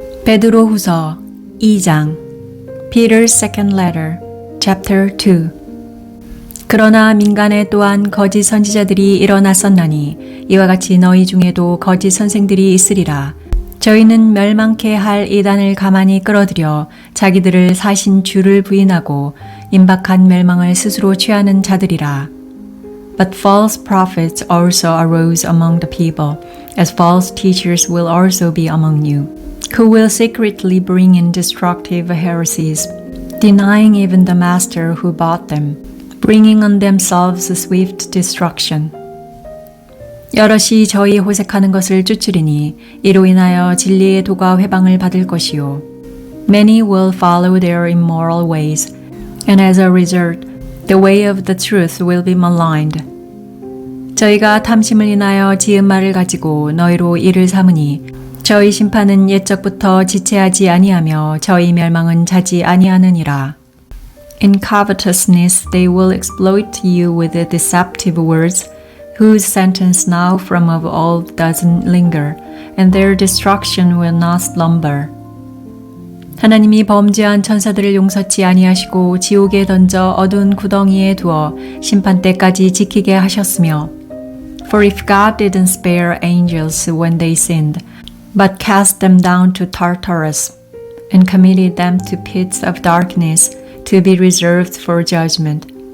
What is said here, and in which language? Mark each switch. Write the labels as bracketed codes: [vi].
[ko] 베드로후서 2장 [en] Peter's second letter, chapter 2 [ko] 그러나 민간에 또한 거짓 선지자들이 일어났었나니 이와 같이 너희 중에도 거짓 선생들이 있으리라. 저희는 멸망케 할 이단을 가만히 끌어들여 자기들을 사신 주를 부인하고 임박한 멸망을 스스로 취하는 자들이라. [en] But false prophets also arose among the people, as false teachers will also be among you, who will secretly bring in destructive heresies, denying even the master who bought them, bringing on themselves swift destruction. [ko] 여럿이 저희 호색하는 것을 쫓으리니 이로 인하여 진리의 도가 회방을 받을 것이요. [en] Many will follow their immoral ways, and as a result, the way of the truth will be maligned. [ko] 저희가 탐심을 인하여 지은 말을 가지고 너희로 이를 삼으니 저희 심판은 옛적부터 지체하지 아니하며 저희 멸망은 자지 아니하느니라. [en] In covetousness they will exploit you with deceptive words, whose sentence now from of old doesn't linger, and their destruction will not slumber. [ko] 하나님이 범죄한 천사들을 용서치 아니하시고 지옥에 던져 어두운 구덩이에 두어 심판 때까지 지키게 하셨으며, [en] For if God didn't spare angels when they sinned, but cast them down to Tartarus, and committed them to pits of darkness, to be reserved for judgment.